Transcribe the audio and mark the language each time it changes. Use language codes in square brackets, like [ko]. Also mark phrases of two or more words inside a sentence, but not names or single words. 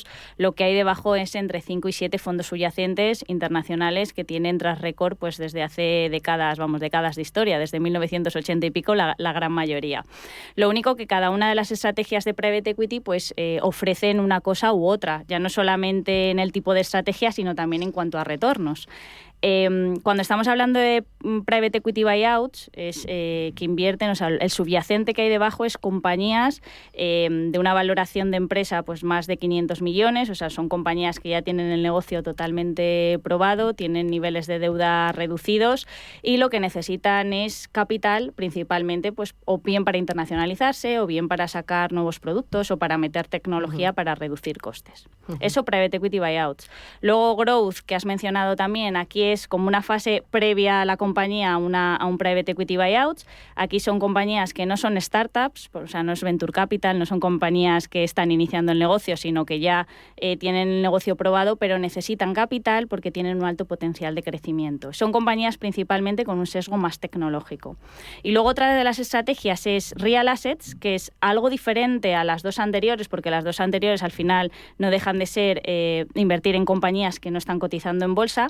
[es] Lo que hay debajo es entre 5 y 7 fondos subyacentes internacionales que tienen tras récord pues desde hace décadas de historia, desde 1980 y pico la gran mayoría. Lo único que cada una de las estrategias de [en] Private Equity [es] pues ofrecen una cosa u otra, ya no solamente en el tipo de estrategia, sino también en cuanto a retornos. Cuando estamos hablando de [en] private equity buyouts, [es] es que invierten, o sea, el subyacente que hay debajo es compañías de una valoración de empresa pues más de 500 millones, o sea, son compañías que ya tienen el negocio totalmente probado, tienen niveles de deuda reducidos y lo que necesitan es capital, principalmente pues o bien para internacionalizarse o bien para sacar nuevos productos o para meter tecnología para reducir costes. Eso [en] private equity buyouts. [es] Luego growth, que has mencionado también, aquí es como una fase previa a la compañía a un [en] private equity buyout. [es] Aquí son compañías que no son startups, o sea, no es [en] venture capital, [es] no son compañías que están iniciando el negocio, sino que ya tienen el negocio probado, pero necesitan capital porque tienen un alto potencial de crecimiento. Son compañías principalmente con un sesgo más tecnológico. Y luego otra de las estrategias es [en] real assets, [es] que es algo diferente a las dos anteriores, porque las dos anteriores al final no dejan de ser invertir en compañías que no están cotizando en bolsa.